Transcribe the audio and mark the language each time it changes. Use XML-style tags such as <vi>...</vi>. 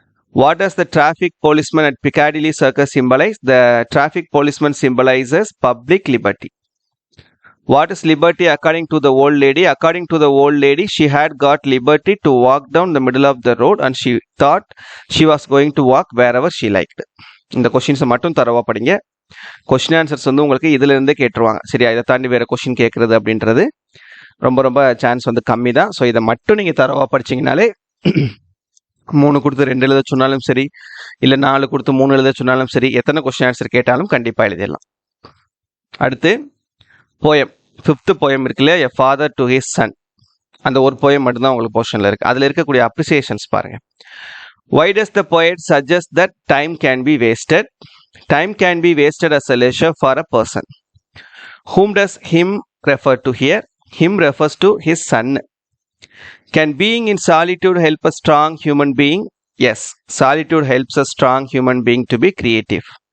<en>What does the traffic policeman at Piccadilly Circus symbolize? The traffic policeman symbolizes public liberty. What is liberty according to the old lady? According to the old lady, she had got liberty to walk down the middle of the road and she thought she was going to walk wherever she liked.</en> <ta>இந்த கொஸ்டின்ஸை மட்டும் தரவா படிங்க. Question answers வந்து உங்களுக்கு இதுல இருந்தே கேட்டுருவாங்க. சரியா, இதை தாண்டி வேற கொஸ்டின் கேட்கறது அப்படின்றது ரொம்ப ரொம்ப சான்ஸ் வந்து கம்மி தான். ஸோ இதை மட்டும் நீங்க தரவா படிச்சீங்கனாலே 3 கொடுத்து 2 எழுத சொன்னாலும் சரி, இல்லை 4 கொடுத்து 3 எழுத சொன்னாலும் சரி, எத்தனை கொஸ்டின் ஆன்சர் கேட்டாலும் கண்டிப்பா எழுதிடலாம். அடுத்து போயம், 5th போயம் இருக்கு இல்லையா, a father to his son. அந்த ஒரு போயம் மட்டும்தான் உங்களுக்கு போர்ஷன்ல இருக்கு. அதுல இருக்கக்கூடிய அப்ரிசியேஷன்ஸ் பாருங்க.</ta> <en>Why does the poet suggest that time can be wasted? Time can be wasted as a leisure for a person. Whom does him refer to here? Him refers to his son. Can being in solitude help a strong human being? Yes, solitude helps a strong human being to be creative.</en>